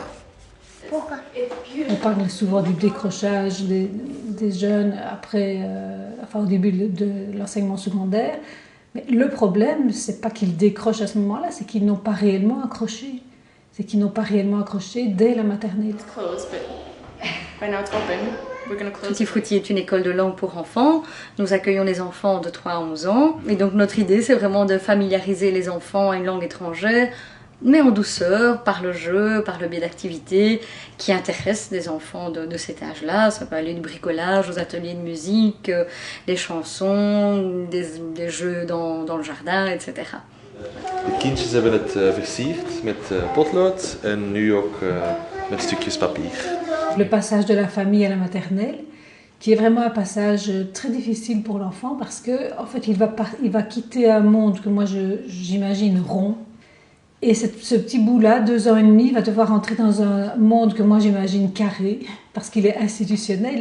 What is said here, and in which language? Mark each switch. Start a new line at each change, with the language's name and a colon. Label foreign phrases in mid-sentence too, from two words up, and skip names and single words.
French: Pourquoi? On parle souvent du décrochage des jeunes après, au début de l'enseignement secondaire. Mais le problème, c'est pas qu'ils décrochent à ce moment-là, c'est qu'ils n'ont pas réellement accroché. C'est qu'ils n'ont pas réellement accroché dès la maternelle.
English: It's closed, but by now it's open. We're going to close Tutti it.
French: Frutti est une école de langue pour enfants. Nous accueillons les enfants de 3 à 11 ans. Et donc notre idée, c'est vraiment de familiariser les enfants à une langue étrangère, mais en douceur, par le jeu, par le biais d'activités qui intéressent des enfants de cet âge-là. Ça peut aller du bricolage aux ateliers de musique, des chansons, des jeux dans le jardin, etc.
Dutch: De kindjes hebben het versierd met potlood en nu ook met stukjes papier.
French: Le passage de la famille à la maternelle, qui est vraiment un passage très difficile pour l'enfant parce que, en fait, il va quitter un monde que moi j'imagine rond. Et ce petit bout-là, 2 ans et demi, va devoir entrer dans un monde que moi j'imagine carré, parce qu'il est institutionnel.